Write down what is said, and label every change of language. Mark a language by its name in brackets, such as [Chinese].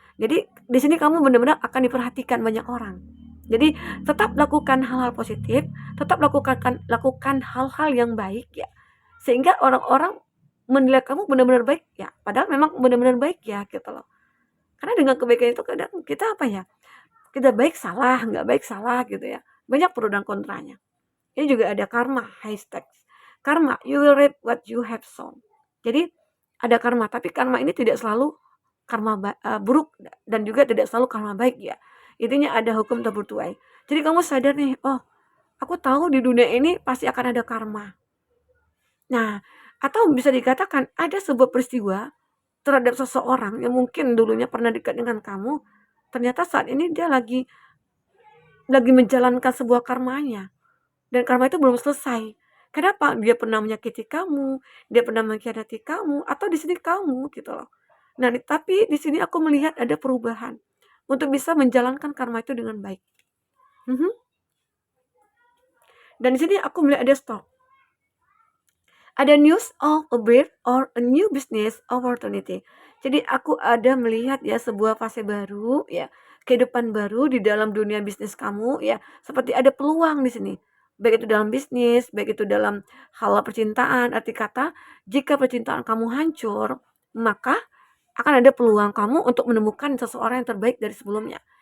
[Indonesian] Jadi di sini kamu benar-benar akan diperhatikan banyak orang. Jadi tetap lakukan hal-hal positif, tetap lakukan hal-hal yang baik ya. Sehingga orang-orang menilai kamu benar-benar baik ya, padahal memang benar-benar baik ya gitu loh. Karena dengan kebaikan itu kadang kita apa ya? Kita baik salah, nggak baik salah gitu ya. Banyak pro dan kontranya. Ini juga ada karma, hashtag. [English] Karma, you will reap what you have sown. [Indonesian] Jadi ada karma, tapi karma ini tidak selalu karma buruk dan juga tidak selalu karma baik ya. Intinya ada hukum tak bertuai. Jadi kamu sadar nih, oh aku tahu di dunia ini pasti akan ada karma. Nah, atau bisa dikatakan ada sebuah peristiwa terhadap seseorang yang mungkin dulunya pernah dekat dengan kamu, ternyata saat ini dia lagi menjalankan sebuah karmanya. Dan karma itu belum selesai. Kenapa? Dia pernah menyakiti kamu, dia pernah mengkhianati kamu, atau di sini kamu gitu loh. Nah, tapi di sini aku melihat ada perubahan untuk bisa menjalankan karma itu dengan baik. Mhm. Dan di sini aku melihat ada stop. Ada [English] news of a birth or a new business opportunity. [Indonesian] Jadi aku ada melihat ya sebuah fase baru ya, kehidupan baru di dalam dunia bisnis kamu ya, seperti ada peluang di sini. Baik itu dalam bisnis, baik itu dalam hal percintaan. Arti kata, jika percintaan kamu hancur, maka akan ada peluang kamu untuk menemukan seseorang yang terbaik dari sebelumnya.